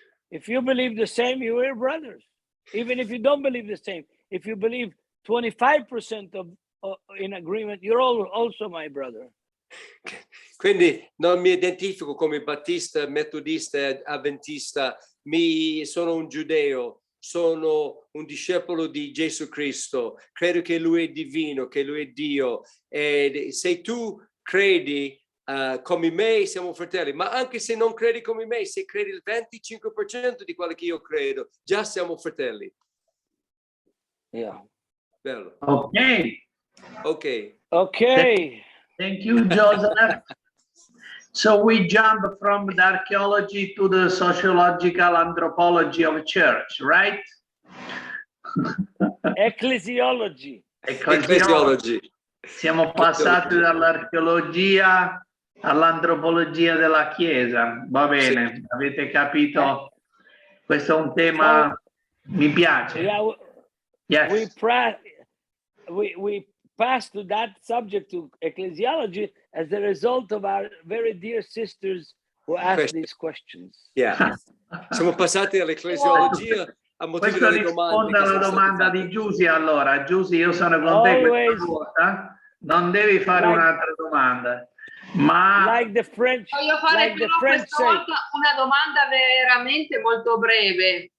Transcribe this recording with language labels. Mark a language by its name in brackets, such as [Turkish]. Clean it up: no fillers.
[English] If you believe the same, you are brothers. Even if you don't believe the same, if you believe 25% in agreement, you're also my brother. [Italian] Quindi non mi identifico come battista, metodista, avventista, sono un giudeo, sono un discepolo di Gesù Cristo, credo che lui è divino, che lui è Dio, e se tu credi come me siamo fratelli, ma anche se non credi come me, se credi il 25% di quello che io credo, già siamo fratelli. [English] Yeah. [Italian] Bello. [English] Okay. Thank you, Joseph. So we jump from the archaeology to the sociological anthropology of church, right? Ecclesiology. [Italian] Siamo passati dall'archeologia all'antropologia della Chiesa. Va bene, sì. Avete capito? Questo è un tema, mi piace. [English] Yeah, yes. We passed to that subject, to ecclesiology, as a result of our very dear sisters who asked these questions. Yeah. [Italian] Siamo passati all'ecclesiologia a motivo delle domande. Risponda alla domanda di Giusy allora. Giusy, io sono con te questa volta. Non devi fare un'altra domanda. Ma voglio fare però questa volta una domanda veramente molto breve.